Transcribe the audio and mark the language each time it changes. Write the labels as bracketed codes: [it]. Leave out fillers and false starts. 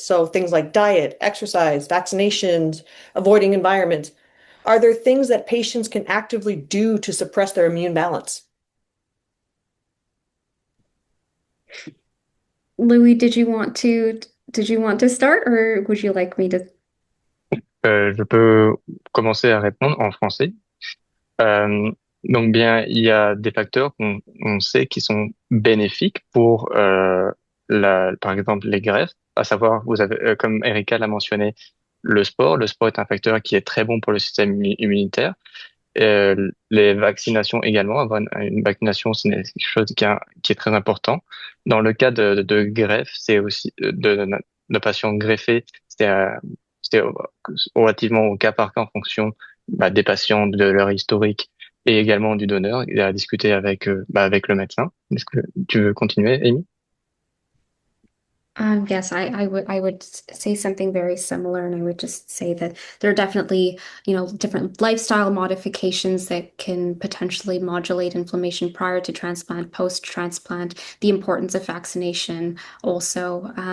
[en] So, things like diet, exercise, vaccinations, avoiding environment. Are there things that patients can actively do to suppress their immune balance? Louis, did you want to start or would you like me to? [fr] Je peux commencer à répondre en français. Euh, donc bien, il y a des facteurs qu'on sait qui sont bénéfiques pour par exemple les greffes, à savoir vous avez comme Erika l'a mentionné le sport. Le sport est un facteur qui est très bon pour le système immunitaire. Les vaccinations également, avoir une vaccination, c'est quelque chose qui est très important. Dans le cas de greffe, c'est aussi de patients greffés, c'est relativement au cas par cas en fonction des patients, de leur historique et également du donneur, et à discuter avec le médecin. Est-ce que tu veux continuer, Amy? [en] Yes, I would say something very similar, and I would just say that there are definitely, different lifestyle modifications that can potentially modulate inflammation prior to transplant, post-transplant, the importance of vaccination also.